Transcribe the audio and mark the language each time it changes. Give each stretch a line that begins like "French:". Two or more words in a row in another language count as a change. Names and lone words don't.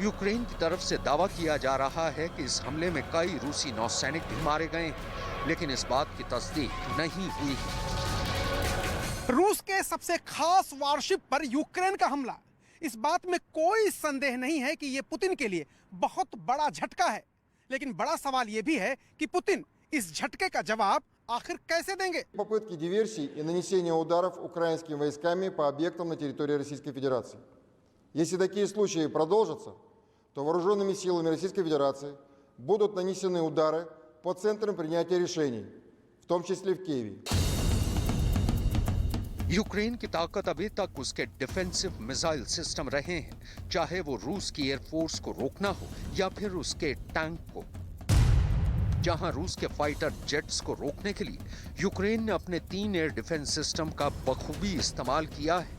Hindi: यूक्रेन की तरफ से दावा किया जा रहा है कि इस हमले में कई रूसी नौसैनिक भी मारे गए हैं, लेकिन इस बात की तस्दीक नहीं हुई है। रूस के सबसे खास वॉरशिप पर यूक्रेन का हमला, इस बात में कोई संदेह नहीं है कि यह पुतिन के लिए बहुत बड़ा झटका है। लेकिन बड़ा सवाल यह भी है कि पुतिन इस झटके का जवाब आखिर कैसे देंगे।
Russian: Попытки диверсий и нанесения ударов украинскими войсками по объектам на территории Российской Федерации. Если такие случаи продолжатся, то вооруженными силами Российской Федерации будут нанесены удары по центрам принятия решений, в том числе в Киеве.
Hindi: यूक्रेन की ताकत अभी तक उसके
English: defensive missile system
Hindi: रहे हैं, चाहे वो रूस की एयरफोर्स को रोकना हो या फिर उसके टैंक को। जहां रूस के
English: fighter jets
Hindi: को रोकने के लिए यूक्रेन ने अपने 3
English: air defence system
Hindi: का बखूबी इस्तेमाल किया है।